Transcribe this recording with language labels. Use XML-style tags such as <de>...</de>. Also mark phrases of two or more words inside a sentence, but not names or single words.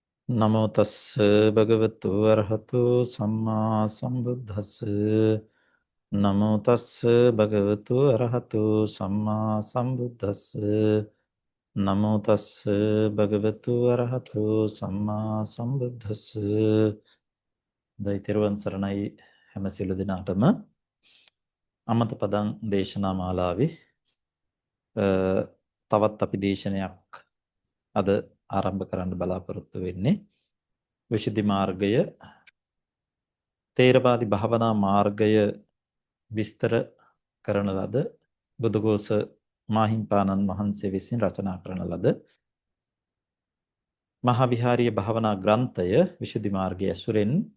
<pi>නමෝ තස්ස භගවතු වරහතු සම්මා සම්බුද්දස්ස නමෝ තස්ස භගවතු වරහතු සම්මා සම්බුද්දස්ස නමෝ තස්ස භගවතු වරහතු සම්මා සම්බුද්දස්ස</pi> <si>දෛතරුවන් සරණයි හැම සියලු දෙනාටම අමත පදං දේශනා මාලාවේ තවත් අපි දේශනයක් අද ආරම්භ කරන්න බලාපොරොත්තු වෙන්නේ විශුද්ධි මාර්ගය තේරවාදී භාවනා මාර්ගය විස්තර කරන ලද බුදුගෝස මාහිම්පාණන් වහන්සේ විසින් රචනා කරන ලද මහා විහාරීය භාවනා ග්‍රන්ථය විශුද්ධි මාර්ගය ඇසුරෙන්</si>